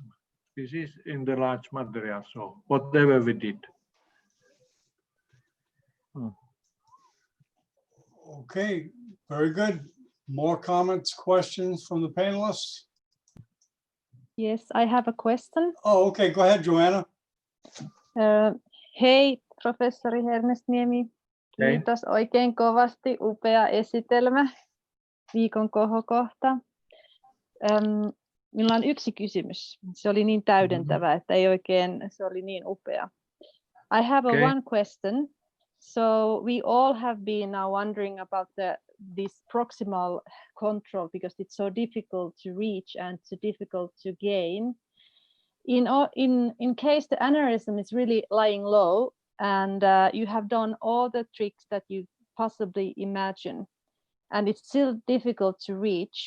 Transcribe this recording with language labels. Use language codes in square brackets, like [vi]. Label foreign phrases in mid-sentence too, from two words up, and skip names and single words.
[en] This is in the large material, so whatever we did. Okay, very good. More comments, questions from the panelists? Yes, I have a question. Oh, okay, go ahead, Joanna. [fi] Hei, professori Hernesniemi. Kiitos oikein kovasti. Upea esitelmä. Viikon kohokohta. Minulla on yksi kysymys. Se oli niin täydentävä, että ei oikein, se oli niin upea. [en] I have one question. So we all have been now wondering about this proximal control because it's so difficult to reach and so difficult to gain. In case the aneurysm is really lying low and you have done all the tricks that you possibly imagine, and it's still difficult to reach.